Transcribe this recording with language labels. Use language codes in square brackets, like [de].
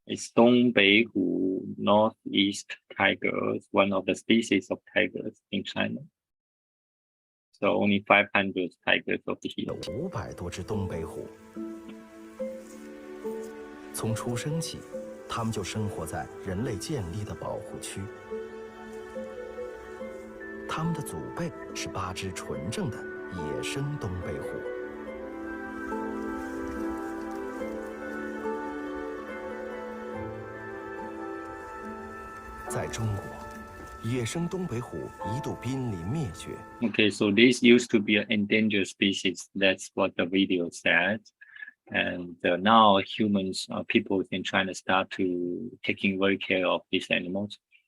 [en] It's 东北虎 Northeast tiger, one of the species of tigers in China. So only 500 tigers over here. [zh] 有500多只东北虎。从出生起，它们就生活在人类建立的保护区。它们的祖辈是8只纯正的野生东北虎。在中国，野生东北虎一度濒临灭绝。 [en] Okay, so this used to be an endangered species. That's what the video said. And now humans, people in China start to taking very care of these animals.